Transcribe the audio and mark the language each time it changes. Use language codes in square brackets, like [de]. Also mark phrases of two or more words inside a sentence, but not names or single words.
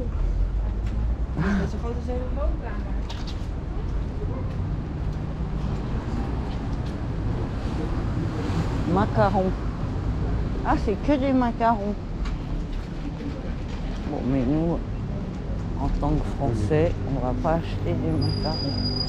[nl] Dat is zo groot als een hele woonkamer. [fr] Macarons. Ah, c'est que des macarons. Bon, mais nous, en tant que Français, on va pas acheter des macarons.